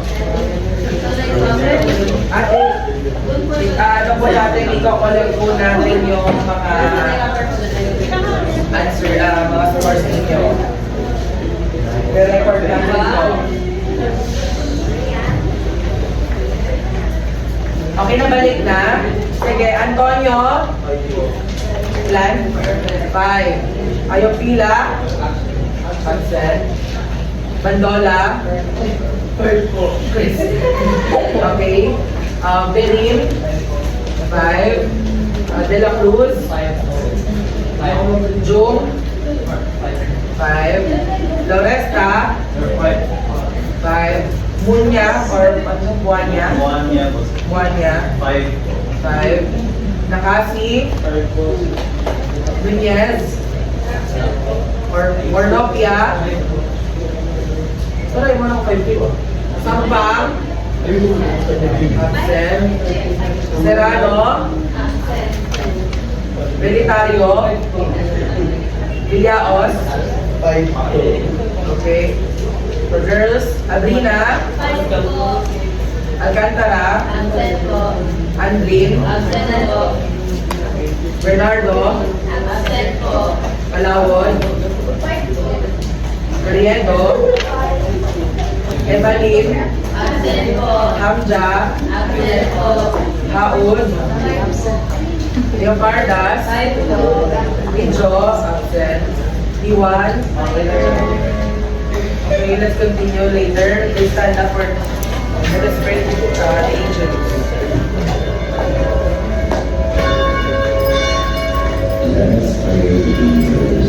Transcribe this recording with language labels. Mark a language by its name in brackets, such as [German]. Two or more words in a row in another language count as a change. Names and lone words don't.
[Filipino] Ate, ano po natin, i-collect po natin yung mga answer, mga scores ninyo. I-record natin po. Okay na, balik na. Sige, Antonio. Ilan? 5. Ayaw pila. Pansel. Bandola. Chris. Okay. Berin. 5. De La Cruz. 5. Jung. 5. Loresta. 5. Munya or Buanya. Buanya. 5. Nakasi. Nunez. Or Nopia. Taray mo ng 5 kilo. Sampang. Absent. Serrano. Belitario. Villaos. 5. [English] Okay. For girls, Adrina. Alcantara. Andrin. Bernardo. Palawon. Carriedo. Evalyn. Hamja. Haud. Leopardas. Ijo. Absent. Iwan. Okay, let's continue later. Please stand up for let us pray to the angels. Let us pray to the angels.